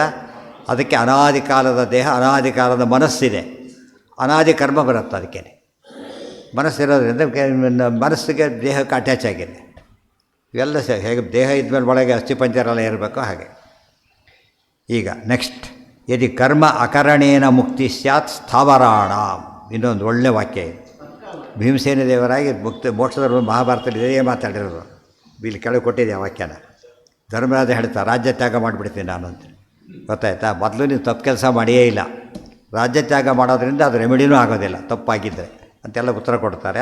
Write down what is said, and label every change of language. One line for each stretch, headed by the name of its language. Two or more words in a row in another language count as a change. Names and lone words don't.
Kannada: ಅದಕ್ಕೆ ಅನಾದಿ ಕಾಲದ ದೇಹ, ಅನಾದಿ ಕಾಲದ ಮನಸ್ಸಿದೆ, ಅನಾದಿ ಕರ್ಮ ಬರುತ್ತೆ. ಅದಕ್ಕೆ ಮನಸ್ಸಿರೋದ್ರಿಂದ ಮನಸ್ಸಿಗೆ ದೇಹಕ್ಕೆ ಅಟ್ಯಾಚ್ ಆಗಿದೆ. ಇವೆಲ್ಲ ಹೇಗೆ ದೇಹ ಇದ್ಮೇಲೆ ಒಳಗೆ ಅಸ್ಥಿಪಂಜರೆಲ್ಲ ಇರಬೇಕು ಹಾಗೆ. ಈಗ ನೆಕ್ಸ್ಟ್,
Sanskrit: यदि कर्म अकरणेन मुक्ति स्यात् स्थावराण.
Kannada: ಇನ್ನೊಂದು ಒಳ್ಳೆಯ ವಾಕ್ಯ ಇದೆ. ಭೀಮಸೇನ ದೇವರಾಗಿ ಮೋಕ್ಷದ ಮಹಾಭಾರತದಲ್ಲಿ ಇದೇ ಮಾತಾಡಿರೋದು. ಇಲ್ಲಿ ಕೆಳಗೆ ಕೊಟ್ಟಿದೆ ಆ ವಾಕ್ಯನ. ಧರ್ಮರಾಜ ಹೇಳ್ತಾ, ರಾಜ್ಯ ತ್ಯಾಗ ಮಾಡಿಬಿಡ್ತೀನಿ ನಾನು ಅಂತ. ಗೊತ್ತಾಯ್ತಾ? ಮೊದಲು ನೀವು ತಪ್ಪು ಕೆಲಸ ಮಾಡಿಯೇ ಇಲ್ಲ, ರಾಜ್ಯ ತ್ಯಾಗ ಮಾಡೋದ್ರಿಂದ ಅದು ರೆಮಿಡಿನೂ ಆಗೋದಿಲ್ಲ ತಪ್ಪಾಗಿದ್ದರೆ ಅಂತೆಲ್ಲ ಉತ್ತರ ಕೊಡ್ತಾರೆ.